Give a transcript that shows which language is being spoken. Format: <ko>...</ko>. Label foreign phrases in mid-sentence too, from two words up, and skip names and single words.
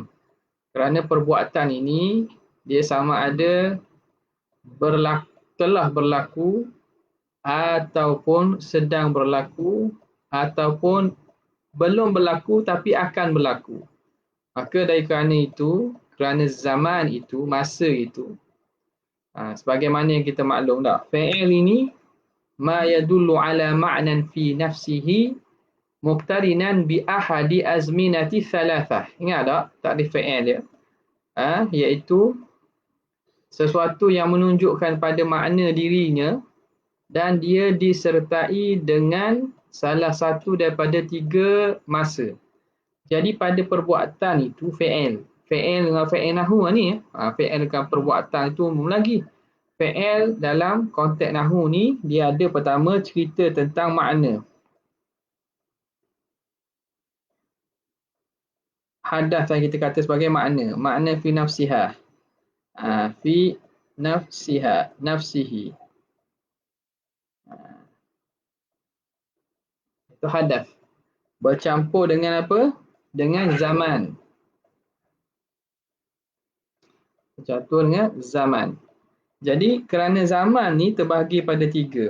<ms>Kerana perbuatan ini, dia sama ada telah berlaku, ataupun sedang berlaku, ataupun belum berlaku tapi akan berlaku. Maka dari kerana zaman itu, masa itu, sebagaimana yang kita maklum dah, fa'il ini</ms> <ar>ما يدل على معنى في نفسه مقترنا بأحد الأزمنة الثلاثة.</ar> <ms>Ingat tak takrif fa'il dia? Iaitu sesuatu yang menunjukkan pada makna dirinya dan dia disertai dengan salah satu daripada tiga masa. Jadi pada perbuatan itu fa'il. Fa'il dengan fa'il nahwu ni, fa'il dengan perbuatan itu umum lagi. Fa'il dalam konteks nahwu ni, dia ada pertama cerita tentang makna. Hadas yang kita kata sebagai makna.</ms> <ar>Makna في نفسها. في نفسها. نفسه.</ar> <ms>Itu hadas. Bercampur dengan apa? Dengan zaman. Bercampur dengan zaman. Jadi kerana zaman ni terbahagi pada tiga.</ms>